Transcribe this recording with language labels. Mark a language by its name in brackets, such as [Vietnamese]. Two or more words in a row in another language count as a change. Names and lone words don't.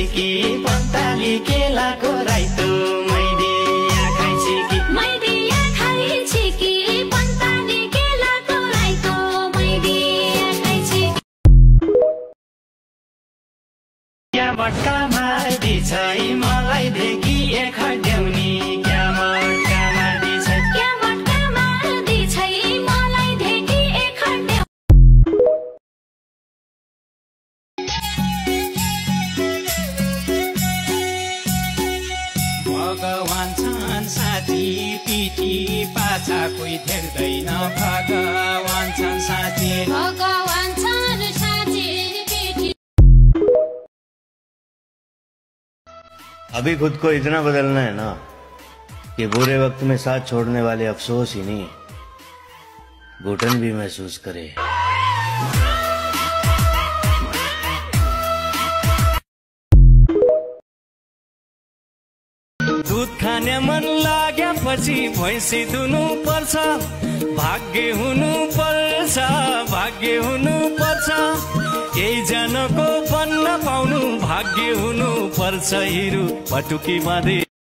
[Nepali] कि पत्ताली केलाको राइतो मैदिया खाइछि कि मैदिया खाइछि कि पत्ताली केलाको राइतो मैदिया खाइछि। क्या मट्का मार्दी छै मलाई देखि खड्याउनी क्या मट्का मार्दी छै क्या मट्का मार्दी छै मलाई देखि खड्याउनी। भगवान छन् साथी पिठी पाछा कोही धेर्दैन। भगवान छन् साथी भगवान छन् साथी पिठी। [Hindi] अभी खुद को इतना बदलना है ना कि बुरे वक्त में साथ छोड़ने वाले अफसोस ही नहीं, घुटन भी महसूस करे। [Nepali] दूध खाने मन लागेपछि भैँसी दुनु पर्छ, भाग्य हुनु पर्छ, भाग्य हुनु पर्छ, यही जनको बन्न पाउनु भाग्य हुनु पर्छ। हिरु पटुकी बाँधे